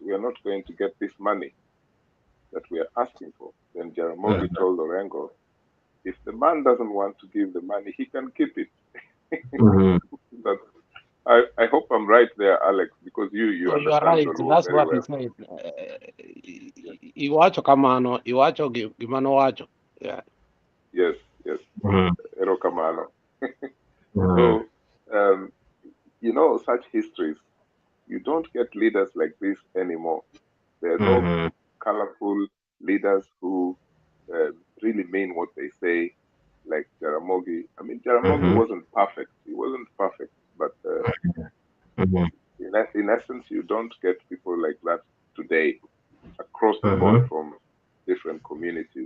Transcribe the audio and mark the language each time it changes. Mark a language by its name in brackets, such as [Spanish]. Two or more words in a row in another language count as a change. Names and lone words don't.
[English] We are not going to get this money that we are asking for. Then Jaramogi told Orengo, if the man doesn't want to give the money, he can keep it. I hope I'm right there, Alex, because you are right. That's what he said. [Luo (Kenya and Tanzania)] Iwacho kamano, iwacho gimano wacho. [English] Yeah. [Luo (Kenya and Tanzania)] Yes. Ero kamano. [English] So, such histories, you don't get leaders like this anymore. There are no colorful leaders who really mean what they say, like Jaramogi. I mean, Jaramogi wasn't perfect. He wasn't perfect, but in essence, you don't get people like that today across the board from different communities.